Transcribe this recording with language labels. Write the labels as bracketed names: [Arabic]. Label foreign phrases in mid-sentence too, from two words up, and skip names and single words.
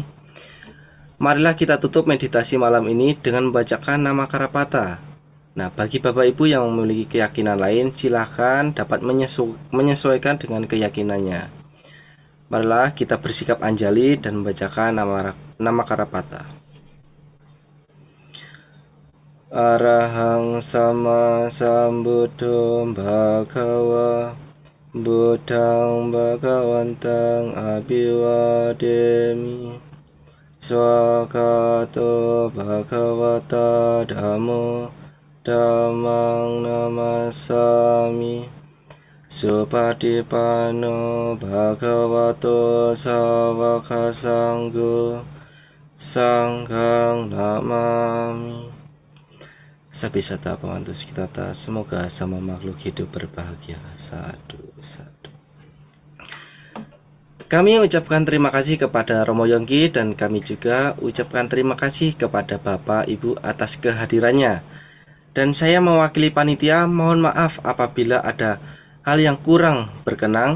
[Indonesian] Marilah kita tutup meditasi malam ini dengan membacakan nama Karapata. Nah, bagi Bapak Ibu yang memiliki keyakinan lain, silahkan dapat menyesuaikan dengan keyakinannya. Marilah kita bersikap anjali dan membacakan nama Karapata. [Pali] Arahang sama sambuddho bhagava buddhang bhagavantang abhiwademi Swakato Bhagavata Dhammo Dhammang Namasami. Supatipanno Bhagavato Sawaka Sanggo Sanghang Namami. Sabisata Pawantu Sikitata, [Indonesian] semoga sama makhluk hidup berbahagia. [Pali] Sadu, sadu. [Indonesian] Kami ucapkan terima kasih kepada Romo Yongki dan kami juga ucapkan terima kasih kepada Bapak Ibu atas kehadirannya. Dan saya mewakili panitia, mohon maaf apabila ada hal yang kurang berkenan.